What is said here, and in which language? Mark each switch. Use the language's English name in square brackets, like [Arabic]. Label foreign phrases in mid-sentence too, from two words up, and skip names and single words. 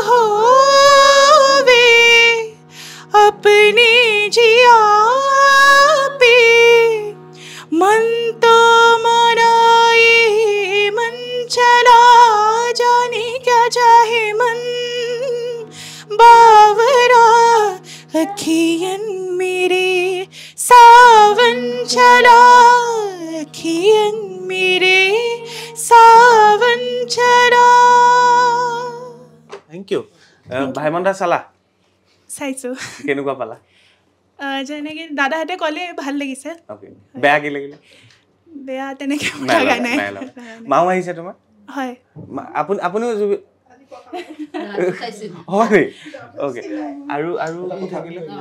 [Hindi] होवे अपने जिया पे मन तो मनाए मन चला जाने क्या चाहे मन बावरा अखियन मेरे सावन चला अखियन मेरे सावन चला [English] thank you [Assamese] ভাইমন্দা চালা চাইছোঁ কেনেকুৱা পালা যেনেকৈ দাদাহঁতে ক'লে ভাল লাগিছে বেয়া কি লাগিলে বেয়া তেনেকৈ লগা নাই মাও আহিছে তোমাৰ হয় আপুনিও হয় অ'কে আৰু কি থাকিলে